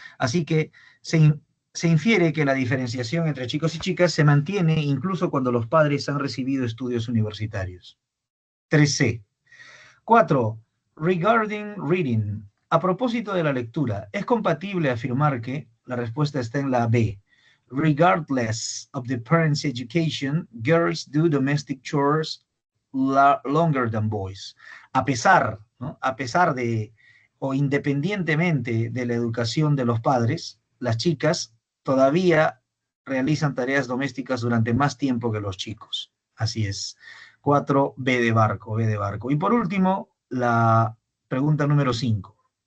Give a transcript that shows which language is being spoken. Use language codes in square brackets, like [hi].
[es] Así que se infiere que la diferenciación entre chicos y chicas se mantiene incluso cuando los padres han recibido estudios universitarios. 3C. 4. [en] Regarding reading. [es] A propósito de la lectura, ¿es compatible afirmar que? La respuesta está en la B. [en] Regardless of the parents' education, girls do domestic chores longer than boys. [es] A pesar, ¿no? A pesar de, o independientemente de la educación de los padres, las chicas todavía realizan tareas domésticas durante más tiempo que los chicos. Así es. 4, B de barco, B de barco. Y por último, la pregunta número 5.